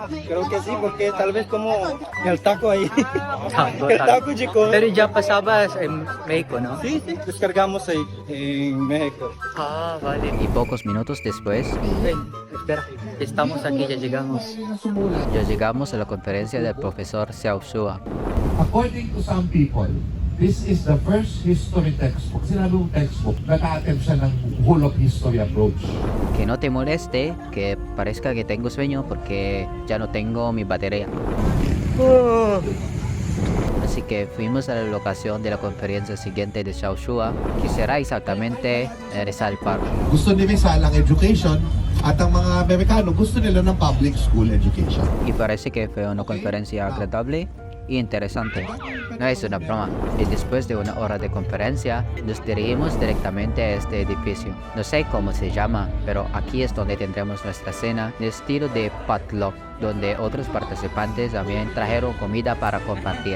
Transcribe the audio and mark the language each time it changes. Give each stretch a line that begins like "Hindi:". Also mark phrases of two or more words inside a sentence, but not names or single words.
Spanish: creo que sí, porque tal vez como el taco ahí. Taco. El taco, chico. Pero ya pasabas en México, ¿no? Sí, descargamos ahí en México. Vale. Y pocos minutos después, espera, estamos aquí, ya llegamos. Ya llegamos a la conferencia del profesor Xiao Shua.
English: According to some people, this is the first history textbook.
Filipino: Sinabing textbook, nag-a-attempt siya ng
English: whole of history approach.
Spanish: Que no te moleste, que parezca que tengo sueño porque ya no tengo mi batería. Así que fuimos a la locación de la conferencia siguiente de Xiao Shua, que será exactamente en Rizal Park.
Filipino: Gusto ni Rizal ang education at ang mga Amerikano gusto nila ng
English: public school education.
Spanish: Y parece que fue una conferencia agradable y interesante. No es una broma. Y después de una hora de conferencia, nos dirigimos directamente a este edificio. No sé cómo se llama, pero aquí es donde tendremos nuestra cena de estilo de potluck, donde otros participantes también trajeron comida para compartir.